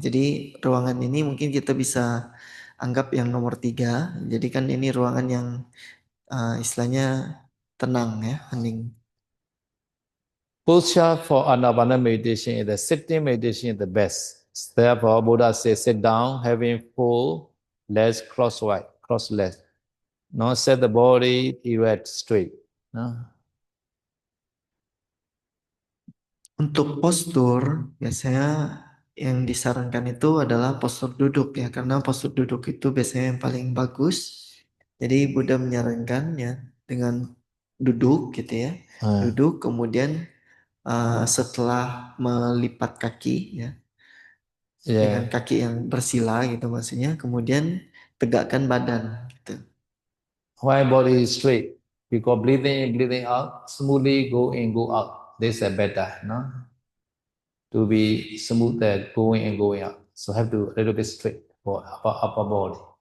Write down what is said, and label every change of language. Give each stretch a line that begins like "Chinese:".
Indonesian: Jadi ruangan ini mungkin kita bisa anggap yang nomor 3. Jadi kan ini ruangan yang istilahnya tenang ya, hening.
English: Posture for anapana meditation is the sitting meditation is the best. Therefore, Buddha says, sit down, having full legs crosswise, cross legs. No, set the body erect straight. No?
Indonesian: Untuk postur biasanya yang disarankan itu adalah postur duduk ya, karena postur duduk itu biasanya yang paling bagus. Jadi Buddha menyarankan ya dengan duduk gitu ya, duduk kemudian setelah melipat kaki ya, dengan kaki yang bersila gitu maksudnya, kemudian tegakkan badan gitu.
English: Why body is straight? Because breathing in, breathing out, smoothly go in, go out. This is better, no? To be smooth going in, going out. So have to a little bit straight for upper body.